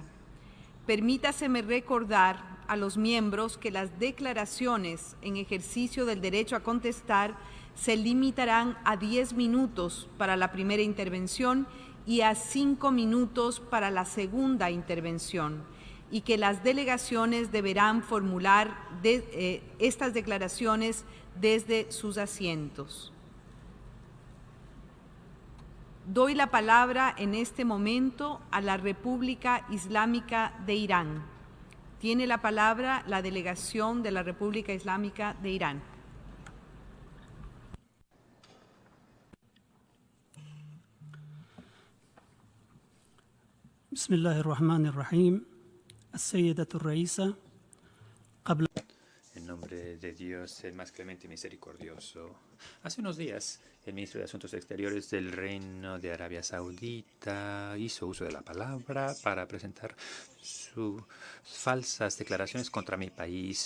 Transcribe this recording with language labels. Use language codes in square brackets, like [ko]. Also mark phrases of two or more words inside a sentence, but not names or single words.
[es] Permítaseme recordar a los miembros que las declaraciones en ejercicio del derecho a contestar se limitarán a 10 minutos para la primera intervención y a 5 minutos para la segunda intervención, y que las delegaciones deberán formular estas declaraciones desde sus asientos. Doy la palabra en este momento a la República Islámica de Irán. Tiene la palabra la delegación de la República Islámica de Irán. [ar] بسم الله الرحمن الرحيم السيدة الرئيسة قبل [es] En nombre de Dios, el más clemente y misericordioso. Hace unos días, el ministro de Asuntos Exteriores del Reino de Arabia Saudita hizo uso de la palabra para presentar sus falsas declaraciones contra mi país.